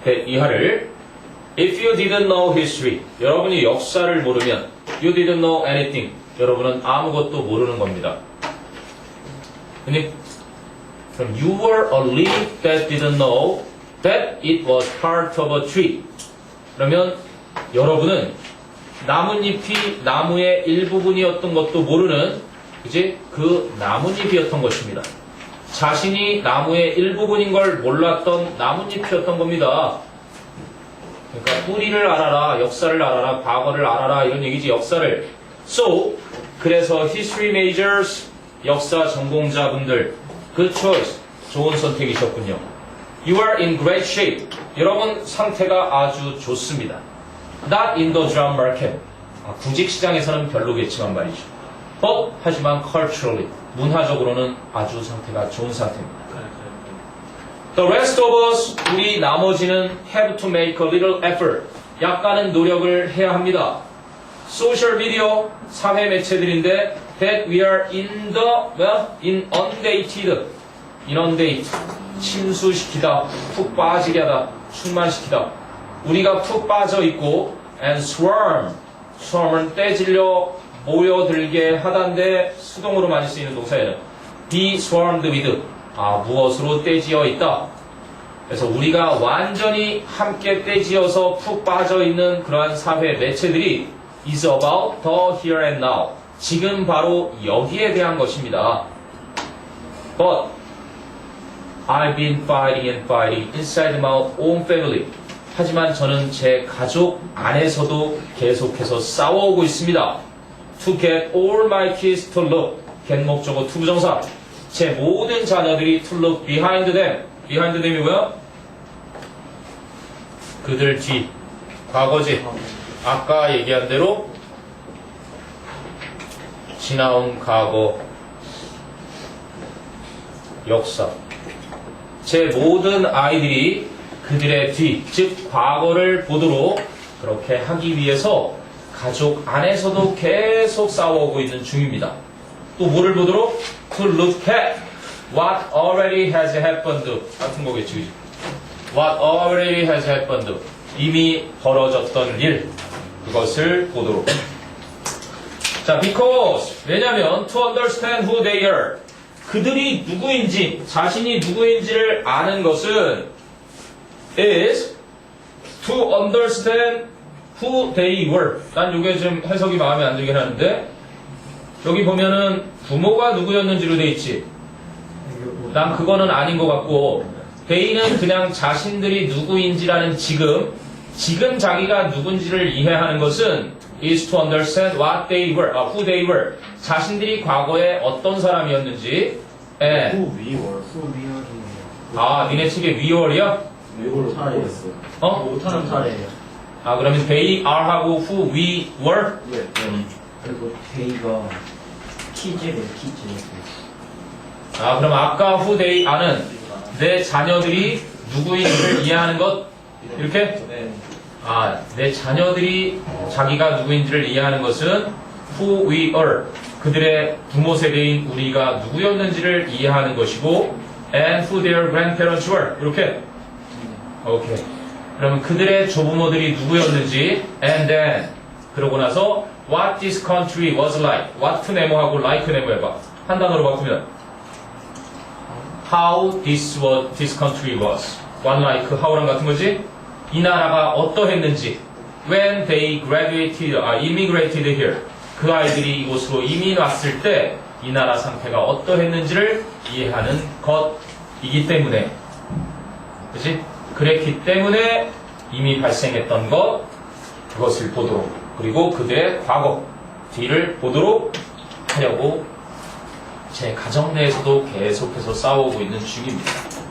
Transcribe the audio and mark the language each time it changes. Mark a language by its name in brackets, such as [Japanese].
[Korean] 이하를 [English] If you didn't know history, [Korean] 여러분이 역사를 모르면 [English] you didn't know anything, [Korean] 여러분은 아무것도 모르는 겁니다. 근데 그럼 [English] you were a leaf that didn't know that it was part of a tree. [Korean] 그러면 여러분은 나뭇잎이 나무의 일부분이었던 것도 모르는, 그지? 그 나뭇잎이었던 것입니다. 자신이 나무의 일부분인 걸 몰랐던 나뭇잎이었던 겁니다. 그러니까 뿌리를 알아라, 역사를 알아라, 과거를 알아라 이런 얘기지, 역사를. [English] So, [Korean] 그래서 [English] history majors, [Korean] 역사 전공자분들, [English] good choice, [Korean] 좋은 선택이셨군요. [English] You are in great shape. [Korean] 여러분 상태가 아주 좋습니다. [English] Not in the job market. [Korean] 구직 시장에서는 별로겠지만 말이죠. [English] But, [Korean] 하지만 [English] culturally, [Korean] 문화적으로는 아주 상태가 좋은 상태입니다. [English] The rest of us, [Korean] 우리 나머지는 [English] have to make a little effort. [Korean] 약간은 노력을 해야 합니다. [English] Social media, [Korean] 사회 매체들인데 [English] that we are inundate, [Korean] 침수시키다, 푹 빠지게 하다, 충만시키다. 우리가 푹 빠져 있고 and swarm은 떼질려 모여들게 하다인데 수동으로 많이 쓰이는 동사예요. be swarmed with, 무엇으로 떼지어 있다. 그래서 우리가 완전히 함께 떼지어서 푹 빠져 있는 그러한 사회 매체들이 [English] is about the here and now. [Korean] 지금 바로 여기에 대한 것입니다. [English] But I've been fighting inside my own family. [Korean] 하지만 저는 제 가족 안에서도 계속해서 싸워오고 있습니다. [English] To get all my kids to look. [Korean] get 목적어 to 부정사. 제 모든 자녀들이 [English] to look behind them. [Korean] behind them이 뭐야? 그들 뒤. 과거지. 아까 얘기한 대로 지나온 과거 역사. 제 모든 아이들이 그들의 뒤, 즉 과거를 보도록 그렇게 하기 위해서 가족 안에서도 계속 싸워오고 있는 중입니다. 또 뭐를 보도록? [English] To look at what already has happened. [Korean] 같은 거겠지, 그지? [English] What already has happened. [Korean] 이미 벌어졌던 일. 그것을 보도록. 자, because. [English] 왜냐면 to understand who they are. [Korean] 그들이 누구인지, 자신이 누구인지를 아는 것은 [English] is to understand who they were. [Korean] 난 이게 좀 해석이 마음에 안 들긴 하는데 여기 보면은 부모가 누구였는지로 돼 있지. 난 그거는 아닌 것 같고 they는 그냥 자신들이 누구인지라는 지금 자기가 누군지를 이해하는 것은 [English] is to understand what they were, who they were. [Korean] 자신들이 과거에 어떤 사람이었는지. and 후 위월. 수위원이에요. 니네 책에 위월이야? 위월로 차례. 바꿔 있어. 어? 못하는 사례예요. 그러면 [English] they are [Korean] 하고 [English] who we were? [Korean] 네. 그리고 데이가 키즈래요, 키즈. 그럼 아까 [English] who they are [Korean] 는 내 자녀들이 누구인지를 이해하는 것? 이렇게? 네. 내 자녀들이 자기가 누구인지를 이해하는 것은 [English] who we are. [Korean] 그들의 부모 세대인 우리가 누구였는지를 이해하는 것이고 [English] and who their grandparents were. [Korean] 이렇게? 오케이. 그러면 그들의 조부모들이 누구였는지 [English] and then [Korean] 그러고 나서 [English] what this country was like. [Korean] what 네모하고 like 네모 해봐. 한 단어로 바꾸면 [English] how this country was. [Korean] one like how랑 같은 거지? 이 나라가 어떠했는지 [English] when they graduated, immigrated here. [Korean] 그 아이들이 이곳으로 이민 왔을 때 이 나라 상태가 어떠했는지를 이해하는 것이기 때문에, 그치? 그랬기 때문에 이미 발생했던 것, 그것을 보도록, 그리고 그들의 과거 뒤를 보도록 하려고 제 가정 내에서도 계속해서 싸우고 있는 중입니다.